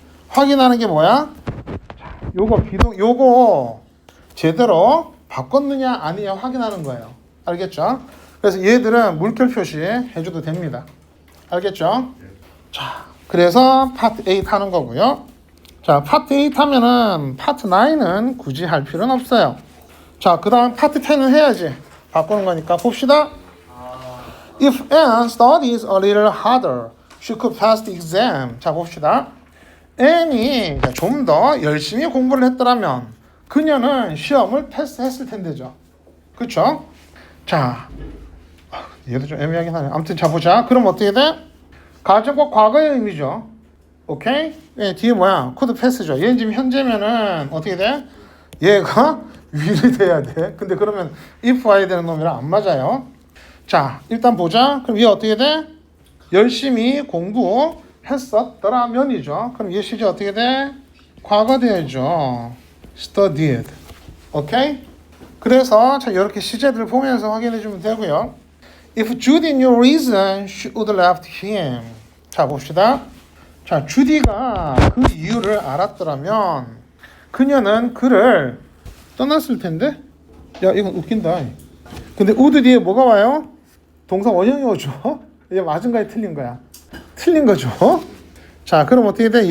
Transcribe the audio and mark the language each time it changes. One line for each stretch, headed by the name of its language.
Korean: 확인하는 게 뭐야? 자, 요거 비동, 요거 제대로 바꿨느냐 아니냐 확인하는 거예요. 알겠죠? 그래서 얘들은 물결 표시 해줘도 됩니다. 알겠죠? 자, 그래서 파트 8 하는 거고요. 자, 파트 8 하면은 파트 9은 굳이 할 필요는 없어요. 자, 그 다음 파트 10은 해야지. 바꾸는 거니까 봅시다.
English: If Anne studies a little harder, she could pass the exam.
Korean: 자, 봅시다. Anne이 좀 더 열심히 공부를 했더라면 그녀는 시험을 패스했을 텐데죠. 그쵸? 자, 얘도 좀 애매하긴 하네. 아무튼 자, 보자. 그럼 어떻게 돼? 가정과 과거의 의미죠. 오케이? 예, 뒤에 뭐야? 코드 패스죠. 얘는 지금 현재면은 어떻게 돼? 얘가 위를 돼야 돼. 근데 그러면 if 와야 되는 놈이랑 안 맞아요. 자, 일단 보자. 그럼 얘 어떻게 돼? 열심히 공부했었더라면이죠. 그럼 얘 시제 어떻게 돼? 과거 돼야죠. studied. 오케이? 그래서 자, 이렇게 시제들 보면서 확인해 주면 되고요.
English: If Judy knew reason, she would have left him.
Korean: 자, 봅시다. 자, 주디가 그 이유를 알았더라면 그녀는 그를 떠났을 텐데? 야, 이건 웃긴다. 근데 would 뒤에 뭐가 와요? 동사 원형이 오죠? 이게 맞은 거야, 틀린 거야? 틀린 거죠? 자, 그럼 어떻게 돼?